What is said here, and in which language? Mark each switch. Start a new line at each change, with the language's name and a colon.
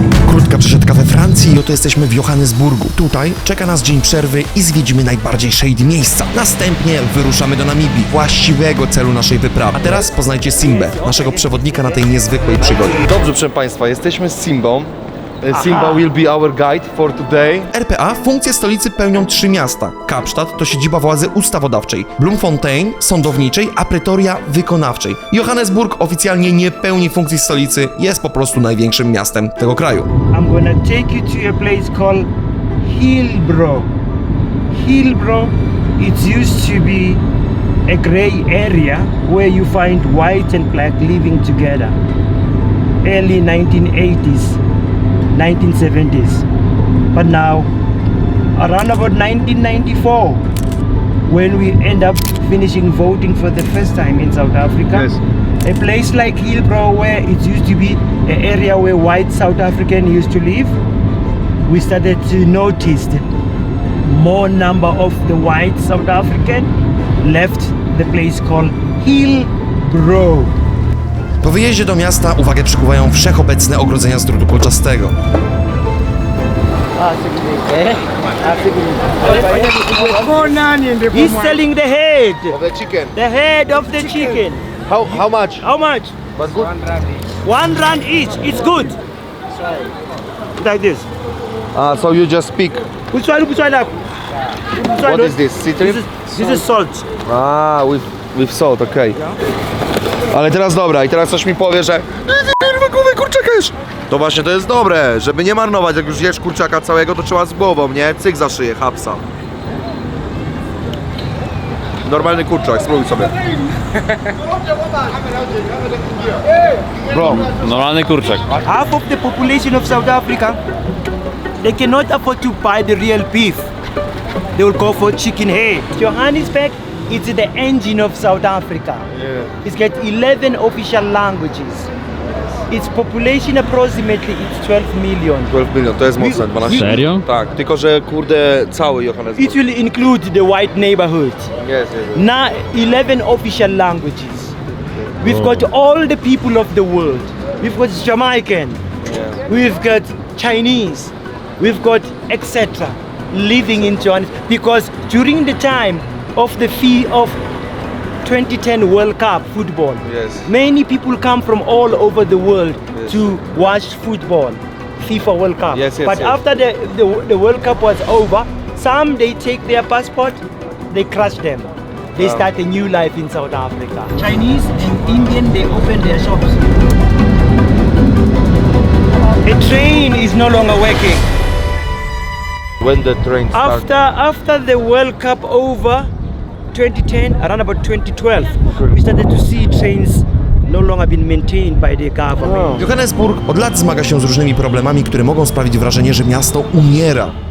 Polish: Krótka przesiadka we Francji i oto jesteśmy w Johannesburgu. Tutaj czeka nas dzień przerwy i zwiedzimy najbardziej shady miejsca. Następnie wyruszamy do Namibii, właściwego celu naszej wyprawy. A teraz poznajcie Simbę, naszego przewodnika na tej niezwykłej przygodzie. Dobrze, proszę Państwa, jesteśmy z Simbą.
English: Simba will be our guide for today.
Polish: RPA funkcje stolicy pełnią 3 miasta. Kapsztad to siedziba władzy ustawodawczej, Bloemfontein sądowniczej, a Pretoria wykonawczej. Johannesburg oficjalnie nie pełni funkcji stolicy, jest po prostu największym miastem tego kraju.
English: I'm gonna take you to a place called Hillbrow. Hillbrow, it used to be a grey area where you find white and black living together. Early 1980s, 1970s. But now, around about 1994, when we end up finishing voting for the first time in South Africa, a place like Hillbrow, where it used to be an area where white South African used to live, we started to notice that more number of the white South African left the place called Hillbrow.
Polish: Po wyjeździe do miasta uwagę przykuwają wszechobecne ogrodzenia z drutu kolczastego.
English: He's selling the head. The chicken. The head of the chicken. How much? How much? But good. £1 each. It's good. Like this. So you just speak. Which one? What is this? Citrus? This is salt. With salt, okej.
Polish: Ale teraz dobra, i teraz coś mi powie, że głowę kurczaka jesz. To właśnie to jest dobre, żeby nie marnować, jak już jesz kurczaka całego, to trzeba z głową, nie? Cyk za szyję, hapsa. Normalny kurczak, spróbuj sobie.
English: Bro,
Polish: Normalny kurczak.
English: Half of the population of South Africa, they cannot afford to buy the real beef. They will go for chicken head. Johannesburg, it's the engine of South Africa. It's got 11 official languages. Its population approximately it's 12 million.
Polish: 12 milion, to jest mocne, 12. Serio? Tak, tylko że kurde cały Johannesburg.
English: It will include the white neighborhood. Yes. Now 11 official languages. We've got all the people of the world. We've got Jamaican. We've got Chinese. We've got etc. living in Johannesburg because during the time of the 2010 World Cup football, Yes. many people come from all over the world to watch football, FIFA World Cup. Yes, but yes. after the World Cup was over, some they take their passport, they crush them. They start a new life in South Africa. Chinese and Indian, they open their shops. The train is no longer working. When the train starts. After the World Cup over 2010, around about 2012, we started to see trains no longer being maintained by the government.
Polish: Johannesburg od lat zmaga się z różnymi problemami, które mogą sprawić wrażenie, że miasto umiera.